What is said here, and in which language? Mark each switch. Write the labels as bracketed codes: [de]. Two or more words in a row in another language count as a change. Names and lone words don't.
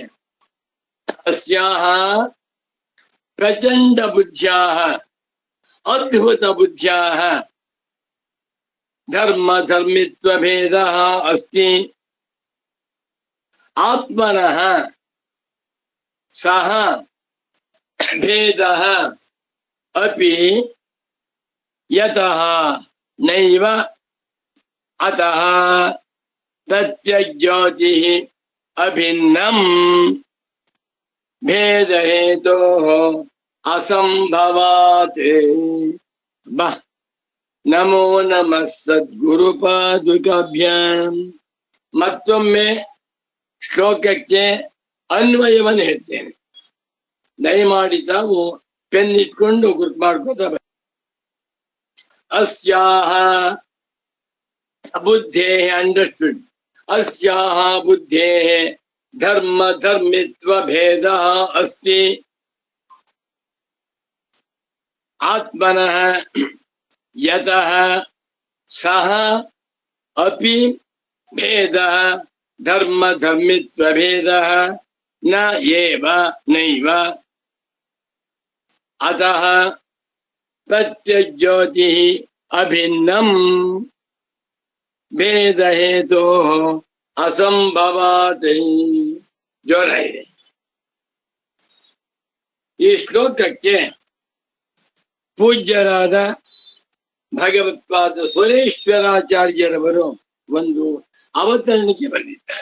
[sa] ಅಸ್ಯಾಹ ಪ್ರಚಂಡ ಬುದ್ಧ್ಯಾಹ ಅದ್ಭುತ ಬುದ್ಧ್ಯಾಹ ಧರ್ಮ ಧರ್ಮಿತ್ವ ಭೇದ ಅಸ್ತಿ. ಆತ್ಮನಃ ಸಹ ಭೇದ ಅಪಿ ಯತಃ ನೈವ ಅತಃ ಪ್ರತ್ಯಜ್ಯೋತಿ ಅಭಿನ್ನಂ ಭೇದ ಹೇತೋ ಅಸಂಭವಾತ್. ಬಾ ನಮೋ ನಮಃ ಸದ್ಗುರು ಪಾದುಕಾಭ್ಯಾಂ. [kn] ಮತ್ತೊಮ್ಮೆ ಶ್ಲೋಕಕ್ಕೆ ಅನ್ವಯವನ್ನು ಹೇಳ್ತೇನೆ. ದಯಮಾಡಿ ತಾವು ಪೆನ್ ಇಟ್ಕೊಂಡು ಗುರುತು ಮಾಡ್ಕೋತ. [sa] ಅಸ್ಯಾಹ ಬುದ್ಧೇ ಅಂಡರ್ಸ್ಟುಡ್. ಅಸ್ಯಾಹ ಬುದ್ಧೇ ಧರ್ಮ ಧರ್ಮಿತ್ವ ಭೇದ ಅಸ್ತಿ. ಆತ್ಮನಃ ಯತಃ ಸಹ ಅಪಿ ಭೇದ ಧರ್ಮ ಧರ್ಮಿತ್ವ ಭೇದ ನ ಏವ ನೈವ ಅತಃ ಪ್ರತ್ಯಜ್ಯೋತಿ ಅಭಿನ್ನಂ ಭೇದ ಹೇತೋ ಅಸಂಭವಾತ್. [kn] ಜೋರ ಇದೆ. ಈ ಶ್ಲೋಕಕ್ಕೆ ಪೂಜ್ಯರಾದ ಭಗವತ್ಪಾದ ಸುರೇಶ್ವರಾಚಾರ್ಯರವರು ಒಂದು ಅವತರಣಿಕೆ ಬರೆದಿದ್ದಾರೆ.